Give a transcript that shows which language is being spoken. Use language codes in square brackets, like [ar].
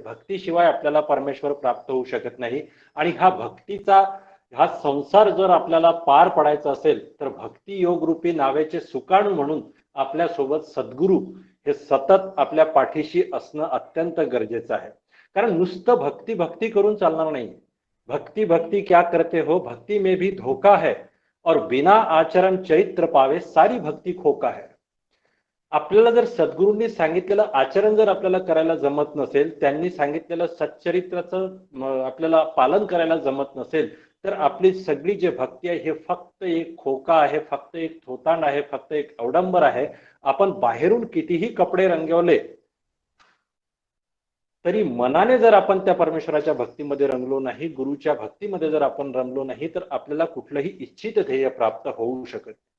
[mr] भक्तीशिवाय आपल्याला परमेश्वर प्राप्त होऊ शकत नाही. आणि हा संसार जर आपल्याला पार पडायचा असेल तर भक्ती योग रूपी नावेचे सुकाणू म्हणून आपल्या सोबत सद्गुरू हे सतत आपल्या पाठीशी असणं अत्यंत गरजेचं आहे. कारण नुसतं भक्ती करून चालणार नाही. [hi] भक्ती क्या करते हो, भक्ती में भी धोखा है और बिना आचरण चरित्र पावे सारी भक्ती खोका है. [mr] आपल्याला जर सद्गुरूंनी सांगितलेलं आचरण जर आपल्याला करायला जमत नसेल, त्यांनी सांगितलेलं सच्चरित्राचं आपल्याला पालन करायला जमत नसेल, तर आपली सगळी जी भक्ती आहे हे फक्त एक खोका आहे, फक्त एक थोतांड आहे, फक्त एक अवडंबर आहे. आपण बाहेरून कितीही कपडे रंगवले तरी मनाने जर आपण त्या परमेश्वराच्या भक्तीमध्ये रंगलो नाही, गुरुच्या भक्तीमध्ये जर आपण रंगलो नाही, तर आपल्याला कुठलंही इच्छित ध्येय प्राप्त होऊ शकत.